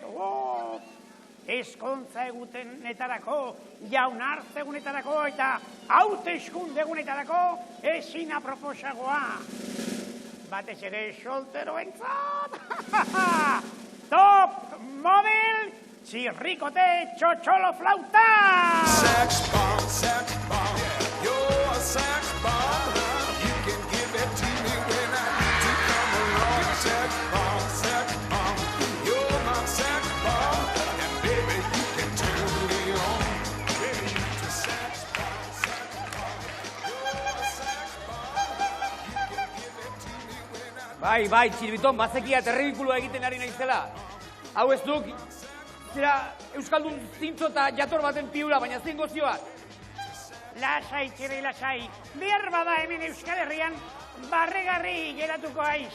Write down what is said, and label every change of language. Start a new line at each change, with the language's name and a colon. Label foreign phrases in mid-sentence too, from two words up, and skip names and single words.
Basque: Ezkontza egunetarako, jaunartze egunetarako eta hauteskunde egunetarako ezin aproposagoa. Batez ere solteroentzat.
English: Top model
Basque: txirrikote txotxolo flauta!
English: Sex bomb, you're a sex bomb. You can give it to me when I need to come along. Sex bomb, you're my sex bomb. And baby, you can turn me on. Baby, you're a sex bomb, you're a sex bomb. You can give it to me when I...
Basque: Bai, Txiribiton, bazekia terribikulua egiten ari naizela. Hau ez duk, zera Euskaldun zintzo eta jator baten piura, baina zein gozioak. Lasai, txiri, lasai. Behar bada hemen Euskal Herrian barregarri geratuko aiz.